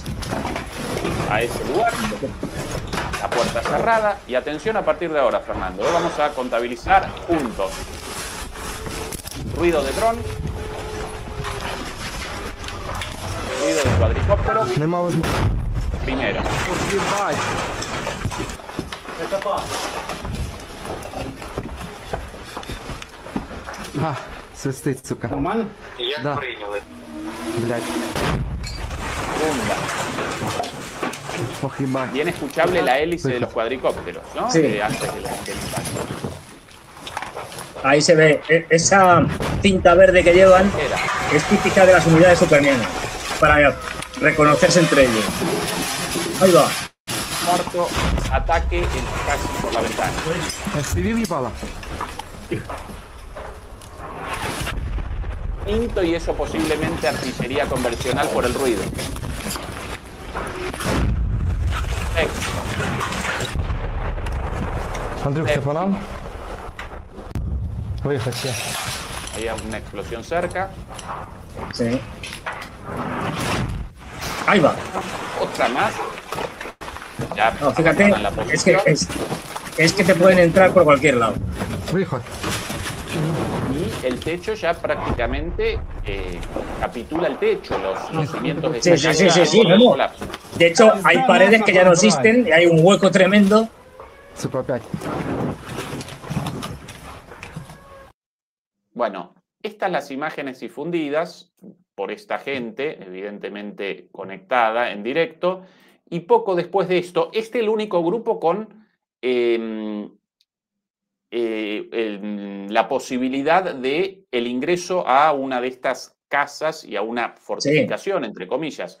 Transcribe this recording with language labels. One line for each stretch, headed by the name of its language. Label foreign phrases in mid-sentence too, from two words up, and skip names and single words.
Spanish: A ese lugar. La puerta cerrada. Y atención a partir de ahora, Fernando. Vamos a contabilizar juntos. Ruido de dron. Ruido de cuadricóptero. Primero.
Russian: Свистить, сука. Нормально? Да. Блядь.
Spanish: Segunda.
Russian: Ох, ебать.
Spanish: Bien escuchable la hélice de los cuadricópteros, ¿no? Sí. Antes del impacto. Ahí se ve. Esa cinta verde que llevan es típica de las unidades ucranianas para reconocerse entre ellos. Ahí va. Cuarto ataque casi por la ventana.
Russian: FPV въебало.
Spanish: Quinto, y eso posiblemente artillería convencional por el ruido. Sexto.
Russian: Андрюх, ты по нам? Выехать все.
Spanish: Hay una explosión cerca. Sí. Ahí va. Otra más. Ya, No, fíjate, abandonan la posición. es que te pueden entrar por cualquier lado.
Russian: Выход.
Spanish: Y el techo ya prácticamente capitula el techo, los cimientos de Sí, esta sí, casa sí, por el no. colapso. De hecho, hay paredes que ya no existen y hay un hueco tremendo.
Russian: Сука, опять.
Spanish: Bueno, estas las imágenes difundidas por esta gente, evidentemente conectada en directo, y poco después de esto, este es el único grupo con la posibilidad de el ingreso a una de estas casas y a una fortificación, entre comillas.